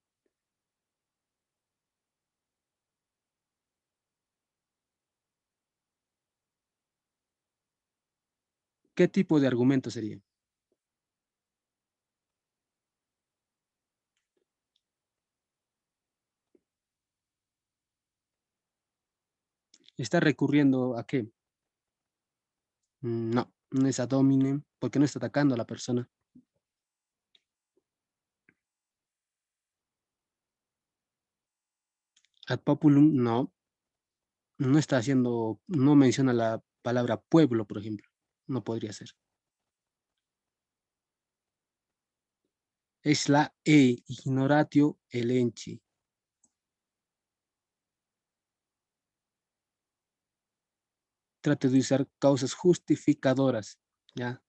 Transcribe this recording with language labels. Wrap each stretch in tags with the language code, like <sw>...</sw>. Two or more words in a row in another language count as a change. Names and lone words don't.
<es>¿Qué tipo de argumento sería? ¿Está recurriendo a qué? No, no es</es> <la>ad hominem,</la> <es>porque no está atacando a la persona.</es> <la>Ad populum,</la> <es>no, no está haciendo, no menciona la palabra pueblo, por ejemplo. No podría ser. Es la E,</es> <la>ignoratio elenchi.</la> <es>Trate de usar causas justificadoras, ¿ya?</es>